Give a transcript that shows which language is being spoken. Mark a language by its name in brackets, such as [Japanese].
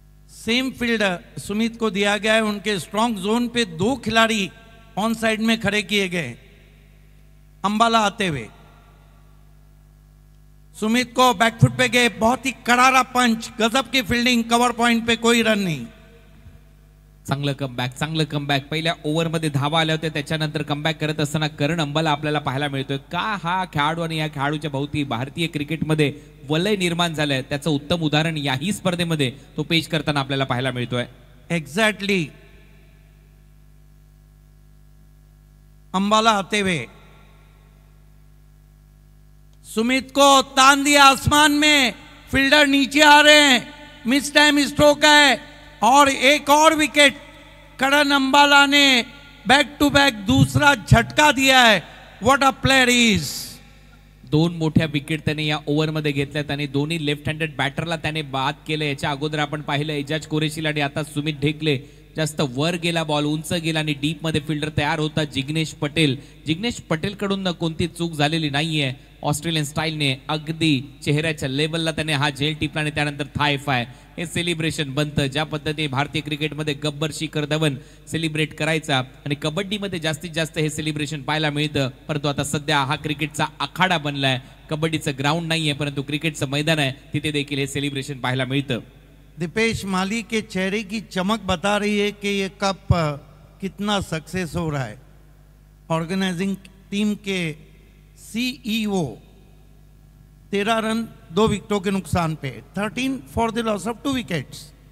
[Hindi] Same field Sumit को दिया गया है। उनके स्ट्रॉन्ग जोन पे 2 खिलाड़ी ऑन साइड में खड़े किए गए। अंबाला आते हुए सुमित को बैकफुट पे गए, बहुत ही करारा पंच, गजब की फील्डिंग, कवर पॉइंट पे कोई रन नहीं। [Marathi] चांगलं कमबॅक पहिल्या ओव्हरमध्ये धावा आल्या होत्या, त्याच्यानंतर कमबॅक करत असताना करण अंबाला आपल्याला पाहायला मिळतोय। का हा खेळाडू आणि या खेळाडूच्या भोवती भारतीय क्रिकेटमध्ये वलय निर्माण झालंय त्याचं उत्तम उदाहरण याही स्पर्धेमध्ये तो पेश करताना आपल्याला पाहायला मिळतोय। [Hindi] एग्जैक्टली अंबाला आते हुए सुमित को तान दिया आसमान में, फील्डर नीचे आ रहे हैं, मिस टाइम स्ट्रोक है और एक और विकेट। करण अंबाला ने बैक टू बैक दूसरा झटका दिया है। [English] What a player is. [Marathi] 2 मोठ्या विकेट त्याने या ओव्हरमध्ये घेतल्यात आणि दोन्ही लेफ्ट हँडेड बॅटरला त्याने बाद केलं। याच्या अगोदर आपण पाहिलं एजाज कुरैशीला आणि आता सुमित ढेकले जास्त वर गेला, बॉल उंच गेला आणि डीप मध्ये फिल्डर तयार होता जिग्नेश पटेल कडून कोणती चूक झालेली नाहीये। ऑस्ट्रेलियन स्टाईलने अगदी चेहऱ्याच्या लेवलला त्याने हा झेल टिपला आणि त्यानंतर थाय फाय हे सेलिब्रेशन बनतं। ज्या पद्धतीने भारतीय क्रिकेटमध्ये गब्बर शिखर धवन सेलिब्रेट करायचा आणि कबड्डीमध्ये जास्तीत जास्त हे सेलिब्रेशन पाहायला मिळतं, परंतु आता सध्या हा क्रिकेटचा आखाडा बनलाय। कबड्डीचं ग्राउंड नाहीये परंतु क्रिकेटचं मैदान आहे, तिथे देखील हे सेलिब्रेशन पाहायला मिळतं। [Hindi] दीपेश माली के चेहरे की चमक बता रही है कि ये कप कितना सक्सेस हो रहा है। ऑर्गेनाइजिंग टीम के सीईओ 13 रन 2 विकेटों के नुकसान पे, [English] 13 for the loss of 2 wickets.